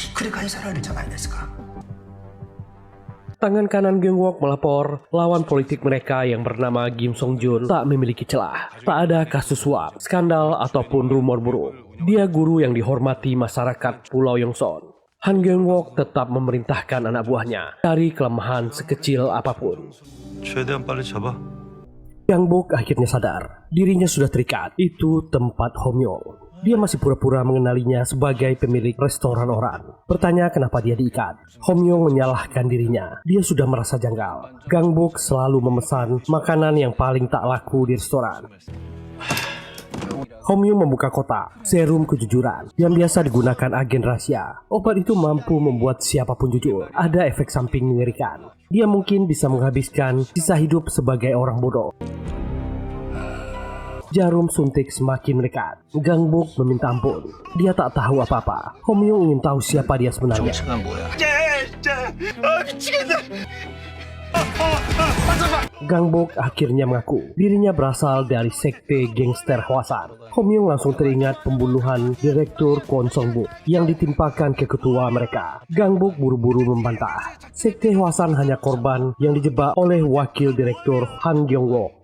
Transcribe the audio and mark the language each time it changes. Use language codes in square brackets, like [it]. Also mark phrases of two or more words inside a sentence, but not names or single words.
[id] Tangan kanan Gyung-wook melapor, lawan politik mereka yang bernama Kim Song-jun tak memiliki celah. Tak ada kasus suap, skandal, ataupun rumor buruk. Dia guru yang dihormati masyarakat Pulau Yongson. Han Gyung-wook tetap memerintahkan anak buahnya dari kelemahan sekecil apapun. [ko] 최대한 빨리 잡아. [id] Gangbuk akhirnya sadar, dirinya sudah terikat. Itu tempat Homyong. Dia masih pura-pura mengenalinya sebagai pemilik restoran orang. Bertanya kenapa dia diikat. Homyong menyalahkan dirinya. Dia sudah merasa janggal. Gangbuk selalu memesan makanan yang paling tak laku di restoran. Homyong membuka kotak serum kejujuran yang biasa digunakan agen rahasia. Obat itu mampu membuat siapapun jujur. Ada efek samping mengerikan. Dia mungkin bisa menghabiskan sisa hidup sebagai orang bodoh. Jarum suntik semakin mendekat. Gangbuk meminta ampun. Dia tak tahu apa-apa. Homyong ingin tahu siapa dia sebenarnya. [ko] 정체가 뭐야? [id] Gangbuk akhirnya mengaku dirinya berasal dari sekte gangster Hwasan. Homyong langsung teringat pembunuhan Direktur Kwon Song-buk yang ditimpakan ke ketua mereka. Gangbuk buru-buru membantah. Sekte Hwasan hanya korban yang dijebak oleh wakil direktur Han Gyong-wook.